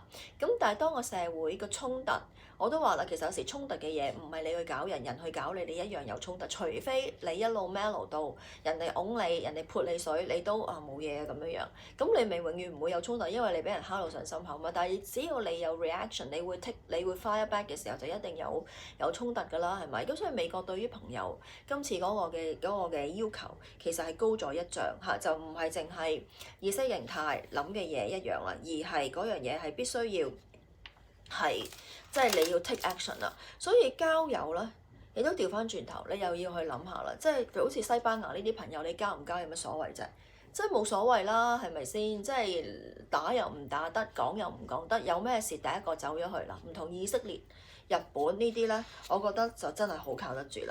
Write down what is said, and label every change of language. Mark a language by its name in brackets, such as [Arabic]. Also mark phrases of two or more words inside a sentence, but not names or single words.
[Cantonese] 咁但係當個社會個衝突，我都話啦，其實有時衝突嘅嘢唔係你去搞人，人去搞你，你一樣有衝突。除非你一路 mellow 到人哋擁你，人哋潑你水，你都冇嘢咁樣樣。咁你咪永遠唔會有衝突，因為你俾人敲到上心口嘛。但係只要你有 reaction，你會 [English] fire back [Cantonese] 嘅時候，就一定有衝突㗎啦，係咪？咁所以美國對於朋友今次嗰個嘅要求，其實係高咗一丈嚇，就唔係淨係意識形態諗嘅嘢一樣啦，而係嗰樣嘢係必須要係。即係你要 [English] take action [Cantonese] 啦，所以交友咧，你都調翻轉頭，你又要去諗下啦。即係好似西班牙呢啲朋友，你交唔交有乜所謂啫？即係冇所謂啦，係咪先？即係打又唔打得，講又唔講得，有咩事第一個走咗去啦。唔同以色列、日本呢啲咧，我覺得就真係好靠得住啦。